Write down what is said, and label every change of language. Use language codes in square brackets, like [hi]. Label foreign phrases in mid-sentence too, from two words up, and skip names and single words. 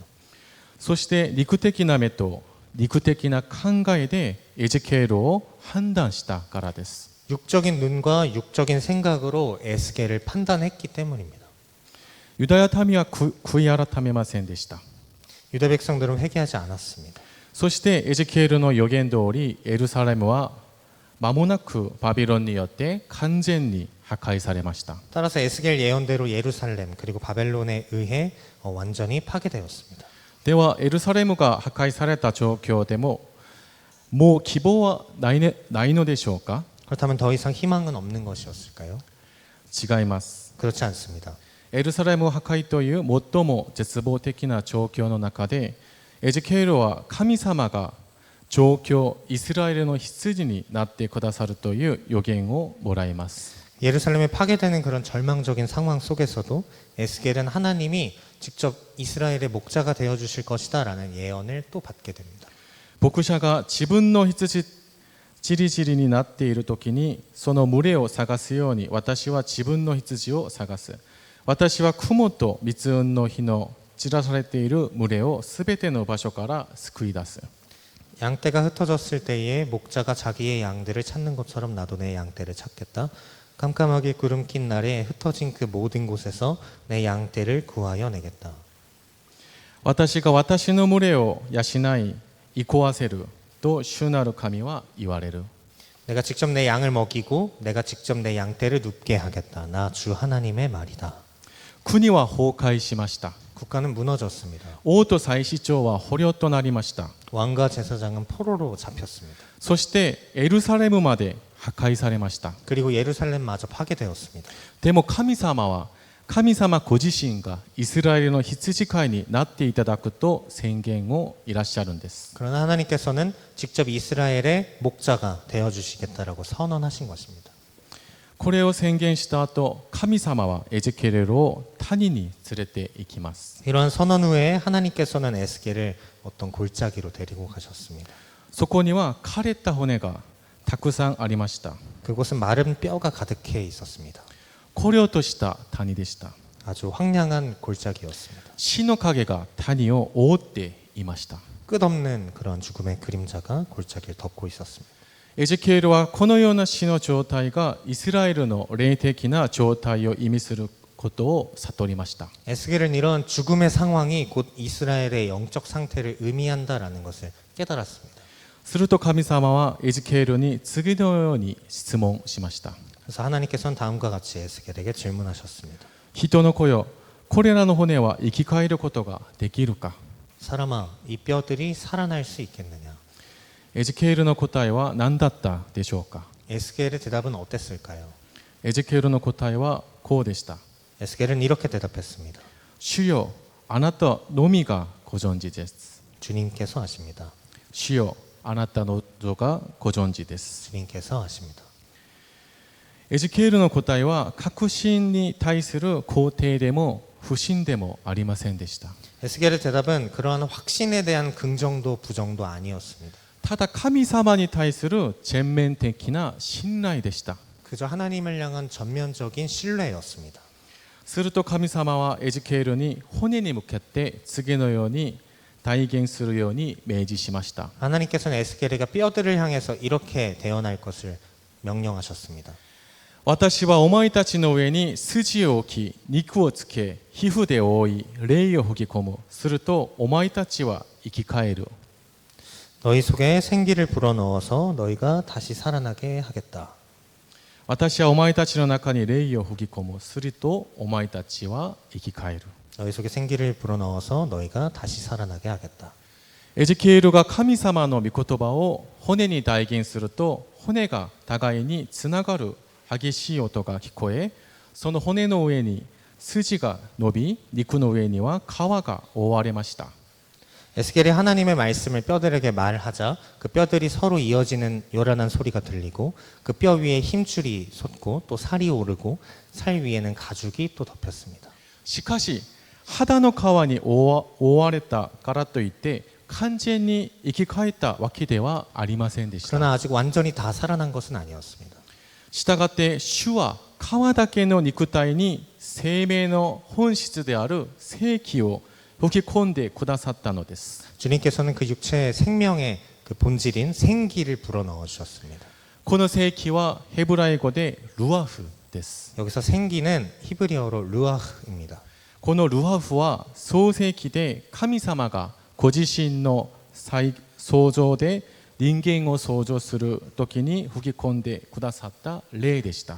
[ja] そして肉的な目と肉的な考えでエゼキエルを判断したからです。 [ko] 육적인 눈과 육적인 생각으로 에스겔을 판단했기 때문입니다. [ja] ユダヤ民は悔い改めませんでした。 [ko] 유대 백성들은 회개하지 않았습니다. [ja] そしてエゼキエルの予言通りエルサレムは間もなくバビロンによって完全に破壊されました。 [ko] 따라서 에스겔 예언대로 예루살렘 그리고 바벨론에 의해 완전히 파괴되었습니다. [ja] ではエルサレムが破壊された状況でももう希望はないのでしょうか？ [ko] 그렇다면 더 이상 희망은 없는 것이었을까요? [ja] 違います。 [ko] 그렇지 않습니다. [ja] エルサレム破壊という最も絶望的な状況の中でエゼキエルは神様が状況イスラエルの羊になってくださるという予言をもらいます。 [ko] 예루살렘이 파괴되는 그런 절망적인 상황 속에서도 에스겔은 하나님이 직접 이스라엘의 목자가 되어 주실 것이다라는 예언을 또 받게 됩니다. [ja] 牧者が自分の羊じりじりになっている時にその群れを探すように私は自分の羊を探す。私は雲と密雲の火の散らされている群れをすべての場所から救い出す。 [ko] 양떼가 흩어졌을 때에 목자가 자기의 양들을 찾는 것처럼 나도 내 양떼를 찾겠다. 깜깜하게 구름 낀 날에 흩어진 그 모든 곳에서 내 양떼를 구하여 내겠다. [ja] 私が私の群れを養い憩わせると主なる神は言われる。 [ko] 내가 직접 내 양을 먹이고 내가 직접 내 양떼를 눕게 하겠다. 나 주 하나님의 말이다. [ja] 国は崩壊しました。 [ko] 국가는 무너졌습니다. [ja] 王と祭司長は捕虜となりました。 [ko] 왕과 제사장은 포로로 잡혔습니다. [ja] そしてエルサレムまで破壊されました。 [ko] 그리고 예루살렘마저 파괴되었습니다. [ja] でも神様は神様ご自身がイスラエルの羊飼いになっていただくと宣言をいらっしゃるんです。 [ko] 그러나 하나님께서는 직접 이스라엘의 목자가 되어주시겠다라고 선언하신 것입니다. [ja] これを宣言した後、神様はエゼキエルを谷に連れて行きます。 [ko] 이러한 선언 후에 하나님께서는 에스겔을 어떤 골짜기로 데리고 가셨습니다. [ja] そこには枯れた骨がたくさんありました。 [ko] 그곳은 마른 뼈가 가득해 있었습니다. [ja] 荒涼とした谷でした。 [ko] 아주 황량한 골짜기였습니다. [ja] 死の影が谷を覆っていました。 [ko] 끝없는 그런 죽음의 그림자가 골짜기를 덮고 있었습니다. [ja] エゼキエルはこのような死の状態がイスラエルの霊的な状態を意味することを悟りました。 [ko] 에스겔은 이런 죽음의 상황이 곧 이스라엘의 영적 상태를 의미한다라는 것을 깨달았습니다. [ja] すると神様はエゼキエルに次のように質問しました。 [ko] 그래서 하나님께서는 다음과 같이 에스겔에게 질문하셨습니다. [ja] 人の子よ、これらの骨は生き返ることができるか。 [ko] 사람아, 이 뼈들이 살아날 수 있겠느냐? [ja] エゼキエルの答えは何だったでしょうか。 [ko] 에스겔의 대답은 어땠을까요? [ja] エゼキエルの答えはこうでした。 [ko] 에스겔은 이렇게 대답했습니다. [ja] 主よ、あなたのみがご存知です。 [ko] 주님께서 아십니다. [ja] 主よ、あなたのぞがご存知です。 [ko] 주님께서 아십니다. [ja] エゼキエルの答えは確信に対する肯定でも不信でもありませんでした。 [ko] 에스겔의 대답은 그러한 확신에 대한 긍정도 부정도 아니었습니다. [ja] ただ神様に対する全面的な信頼でした。 [ko] 그저 하나님을 향한 전면적인 신뢰였습니다. [ja] すると神様はエゼキエルに骨に向けて次のように体現するように命じしました。 [ko] 하나님께서는 에스겔에게 뼈들을 향해서 이렇게 대언할 것을 명령하셨습니다. [ja] 私はお前たちの上に筋を置き、肉をつけ、皮膚で覆い、霊を吹き込む。するとお前たちは生き返る。 [ko] 너희 속에 생기를 불어넣어서 너희가 다시 살아나게 하겠다. [ja] 私はお前たちの中に霊を吹き込む。するとお前たちは生き返る。 [ko] 너희 속에 생기를 불어넣어서 너희가 다시 살아나게 하겠다. [ja] エゼキエルが神様の御言葉を骨に代言すると、骨が互いにつながる激しい音が聞こえ、その骨の上に筋が伸び、肉の上には皮が覆われました。 [ko] 에스겔이 하나님의 말씀을 뼈들에게 말하자 그 뼈들이 서로 이어지는 요란한 소리가 들리고 그 뼈 위에 힘줄이 솟고 또 살이 오르고 살 위에는 가죽이 또 덮였습니다. [ja] しかし肌の皮に覆われたからといって完全に生き返ったわけではありませんでした。 [ko] 그러나 아직 완전히 다 살아난 것은 아니었습니다. [ja] したがって主は皮だけの肉体に生命の本質である生気を吹き込んでくださったのです。 [ko] 주님께서는 그 육체의 생명의 그 본질인 생기를 불어넣어 주셨습니다. [ja] この生気はヘブライ語でルアフです。 [ko] 여기서 생기는 히브리어로 루아흐입니다. [ja] このルアフは創世記で神様がご自身の創造で人間を創造する時に吹き込んでくださった霊でした。